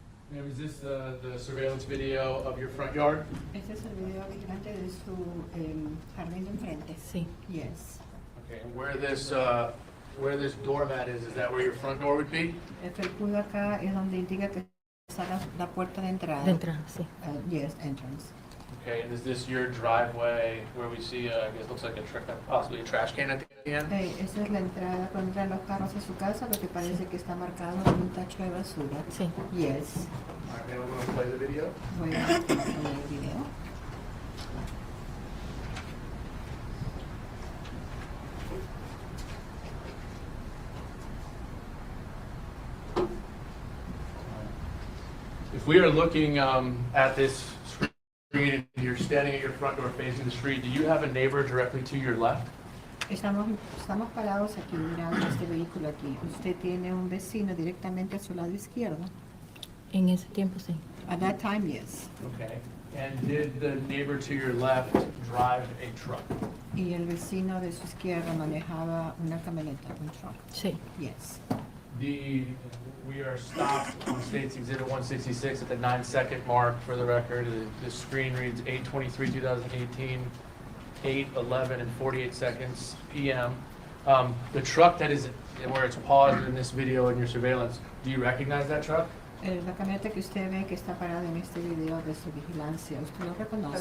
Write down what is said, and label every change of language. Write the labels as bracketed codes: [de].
[en] Ma'am, is this the surveillance video of your front yard? [es] Este es el video vigilante de su jardín de enfrente. Sí. [en] Yes. Okay, and where this doormat is that where your front door would be? [es] El felpudo acá es donde indica que está la puerta de entrada. De entrada, sí. [en] Yes, entrance. Okay, and is this your driveway where we see, I guess, looks like possibly a trash can at the end? [es] Esa es la entrada cuando entran los carros a su casa, lo que parece que está marcado con un tacho de basura. Sí. [en] Yes. All right, ma'am, we're going to play the video. [es] Voy a poner el video. [en] If we are looking at this screen and you're standing at your front door facing the street, do you have a neighbor directly to your left? [es] Estamos parados aquí mirando este vehículo aquí. Usted tiene un vecino directamente a su lado izquierdo. En ese tiempo sí. [en] At that time, yes. Okay. And did the neighbor to your left drive a truck? [es] Y el vecino de su izquierda manejaba una camioneta, un truck. Sí. [en] Yes. We are stopped on State's Exhibit 166 at the 9-second mark for the record. The screen reads 8/23/2018, 8:11 and 48 seconds p.m. The truck that is where it's paused in this video in your surveillance, do you recognize that truck? [es] La camioneta que usted ve que está parada en este video de su vigilancia, ¿usted lo reconoce?